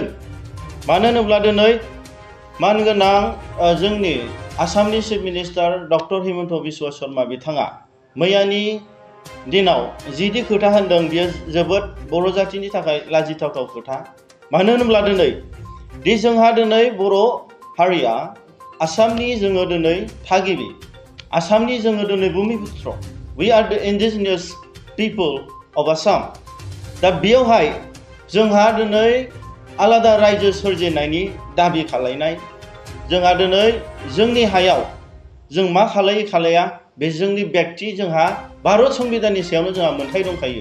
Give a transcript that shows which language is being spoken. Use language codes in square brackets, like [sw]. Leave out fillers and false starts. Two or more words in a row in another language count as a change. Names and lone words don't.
[brx] मानो होनोब्ला दिनै मानगोनां जोंनि आसामनि [en] chief minister [brx] डक्टर हिमन्त बिश्व शर्मा बिथाङा मैयानि दिनाव जिदि खोथा होनदों बियो जोबोद बर' जातिनि थाखाय लाजिथावथाव खोथा। मानो होनोब्ला दिनै जोंहा दिनै बर' हारिया आसामनि जोङो दिनै थागिबि, आसामनि जोङो दिनै भुमिपुत्र, [en] we are the indigenous people of Assam. [brx] दा बेयावहाय जोंहा दिनै आलादा रायजो सोरजिनायनि दाबि खालायनाय, जोंहा दिनै जोंनि हायाव जों मा खालाया बे जोंनि बेक्ति, जोंहा भारत संबिधाननि सायावनो जोंहा मोन्थाय दंखायो।